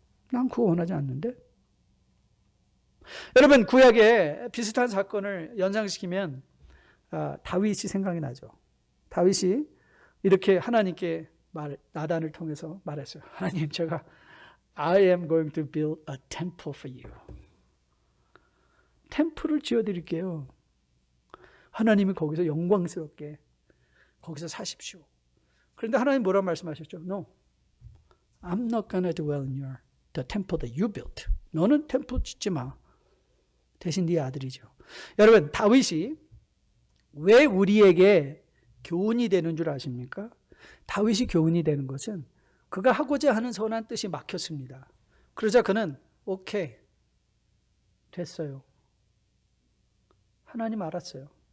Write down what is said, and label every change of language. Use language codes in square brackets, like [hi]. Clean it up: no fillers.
[ko] 난 그거 원하지 않는데. 여러분 구약에 비슷한 사건을 연상시키면 다윗이 생각이 나죠. 다윗이 이렇게 하나님께 나단을 통해서 말했어요. 하나님 제가 [en] I am going to build a temple for you. [ko] 템플을 지어드릴게요. 하나님이 거기서 영광스럽게 거기서 사십시오. 그런데 하나님 뭐라고 말씀하셨죠? [en] No, I'm not going to dwell in the temple that you built. [ko] 너는 템플 짓지 마. 대신 네 아들이죠. 여러분 다윗이 왜 우리에게 교훈이 되는 줄 아십니까? 다윗이 교훈이 되는 것은 그가 하고자 하는 선한 뜻이 막혔습니다. 그러자 그는 오케이 됐어요. 하나님 알았어요.